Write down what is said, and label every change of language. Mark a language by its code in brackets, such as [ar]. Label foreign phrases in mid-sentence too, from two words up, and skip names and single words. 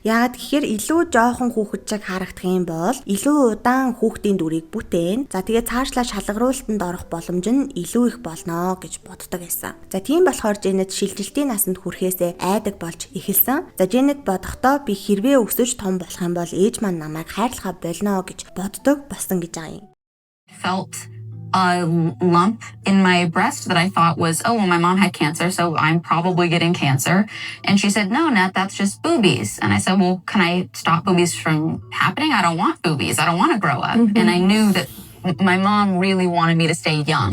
[mn] Яагаад гэхээр илүү жоохон хүүхэд шиг харагдах юм бол илүү удаан хүүхдийн дүрийг бүтээн. За тэгээд цаашлаа шалгаруулалтанд орох боломж нь илүү их болно гэж боддог байсан. За тийм болохоор Дженет шилжилтийн насанд хүрэхээсээ айдаг болж эхэлсэн. За Дженет бодохдоо би хэрвээ өсөж том болох юм бол ээж маань намайг хайрлахаа болно гэж боддог болсон гэж байгаа юм. [en] Felt a lump in my breast that I thought was, oh, well, my mom had cancer, so I'm probably getting cancer. And she said, no, Nat, that's just boobies. And I said, well, can I stop boobies from happening? I don't want boobies. I don't want to grow up. And I knew that my mom really wanted me to stay young.